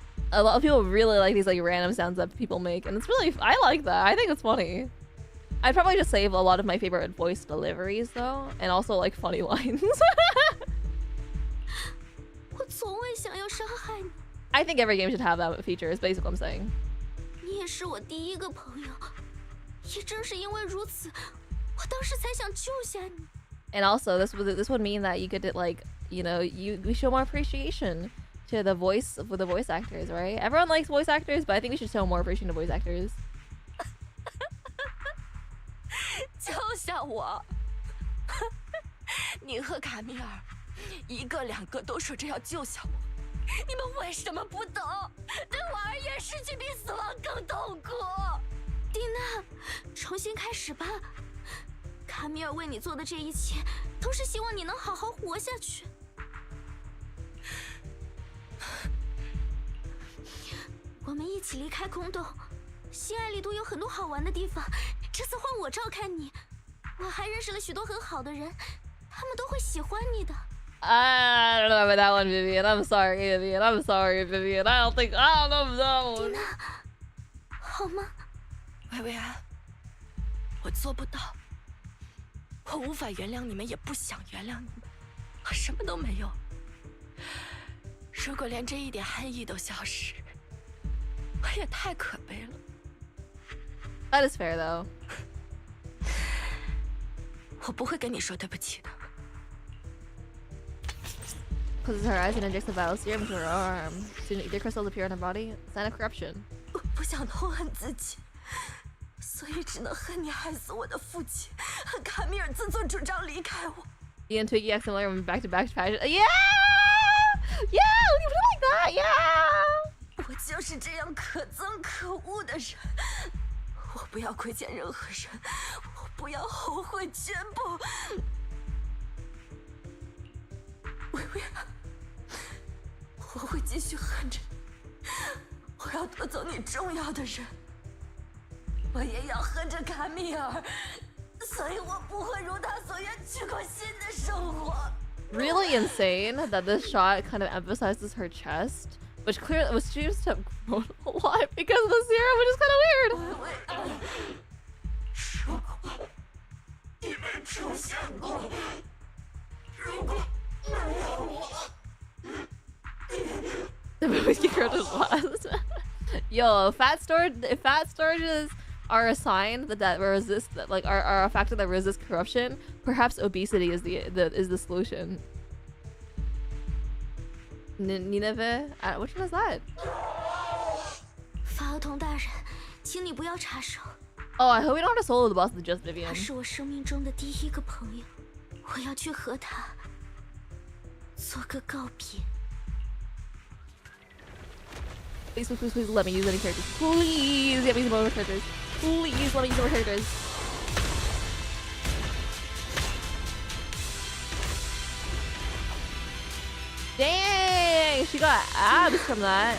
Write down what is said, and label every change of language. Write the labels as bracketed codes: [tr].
[en] A lot of people really like these like random sounds that people make, and it's really, I like that. I think it's funny. I'd probably just save a lot of my favorite voice deliveries though, and also like funny lines. I think every game should have that feature, is basically what I'm saying. [zh] 你也是我第一个朋友，也正是因为如此，我当时才想救下你。 [en] And also, this would mean that you could like, you know, we show more appreciation to the voice actors, right? Everyone likes voice actors, but I think we should show more appreciation to voice actors. [zh] 救下我！你和卡米尔，一个两个都说着要救下我，你们为什么不懂？对我而言，失去比死亡更痛苦。蒂娜，重新开始吧。卡米尔为你做的这一切，都是希望你能好好活下去。我们一起离开空洞，西爱里都有很多好玩的地方。这次换我照看你，我还认识了许多很好的人，他们都会喜欢你的。 [en] I don't know about that one, Vivian. I'm sorry, Vivian. I'm sorry, Vivian. I don't know that one. [zh] 蒂娜，好吗？薇薇安，我做不到。我无法原谅你们，也不想原谅你们，我什么都没有。如果连这一点恨意都消失，我也太可悲了。 [en] That is fair, though. [zh] 我不会跟你说对不起的。 [en] Closes her eyes and injects the vial serum into her arm. Soon, ether crystals appear in her body. Sign of corruption. [zh] 我不想痛恨自己。所以只能恨你害死我的父亲，恨卡米尔自作主张离开我。 [en] Ian and Twiggy accidentally went back-to-back patches. Yeah! Yeah, when you put it like that, yeah. [zh] 我就是这样可憎可恶的人，我不要亏欠任何人，我不要后悔全部。薇薇安，我会继续恨着你，我要夺走你重要的人，我也要恨着卡米尔，所以我不会如他所愿去过新的生活。 [en] Really insane that this shot kind of emphasizes her chest, which clearly was she just have grown a lot because of the serum, which is kind of weird. [zh] 如果你没出现过，如果没有我。 [en] The movie characters last. Yo, fat storages are a sign that resist that like are a factor that resists corruption. Perhaps obesity is the solution. Nineveh? Which one is that? [zh] 法厄同大人，请你不要插手。 [en] Oh, I hope we don't have to solo the boss with just Vivian. [zh] 他是我生命中的第一个朋友，我要去和他做个告别。 [en] Please, please, please, please let me use any characters. Please let me use more characters. Please let me use more characters. Dang, she got abs from that.